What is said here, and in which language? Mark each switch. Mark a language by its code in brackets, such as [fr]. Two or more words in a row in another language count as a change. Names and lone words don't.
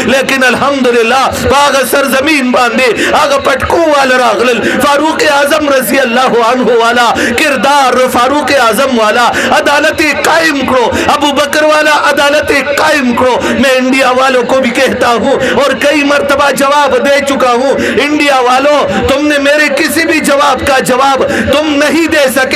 [ps] لیکن الحمدلله هغه سرزمین باندې هغه پټکو والا راغلل فاروق اعظم رضی الله عنه والا کردار فاروق اعظم والا عدالت قائم کرو ابو بکر والا عدالت قائم کرو. [ur] میں انڈیا والوں کو بھی کہتا ہوں اور کئی مرتبہ جواب دے چکا ہوں انڈیا والوں تم نے میرے کسی بھی جواب کا جواب تم نہیں دے سکے.